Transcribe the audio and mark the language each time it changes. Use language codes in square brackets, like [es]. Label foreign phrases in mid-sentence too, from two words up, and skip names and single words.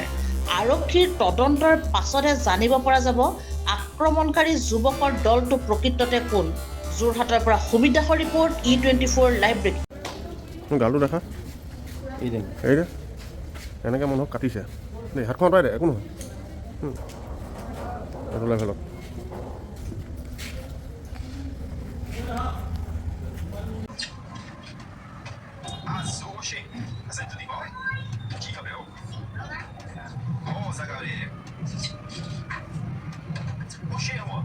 [as] আৰক্ষীৰ তদন্তৰ পাছতহে জানিব পৰা যাব আক্ৰমণকাৰী যুৱকৰ দলটো প্ৰকৃততে কোন। যোৰহাটৰ পৰা সুমিত দাসৰ ৰিপৰ্ট E24 [en] live breaking. [as] গালটো দেখা। এই দে এনেকৈ মানুহক কাটিছে দেই। হাতখন আঁতৰাই দে, একো নহয়। এইটো লেভেলত [pt] Oxê, essa é tudo igual? Aqui, Gabriel. Nossa, Gabriel. Oxê, amor.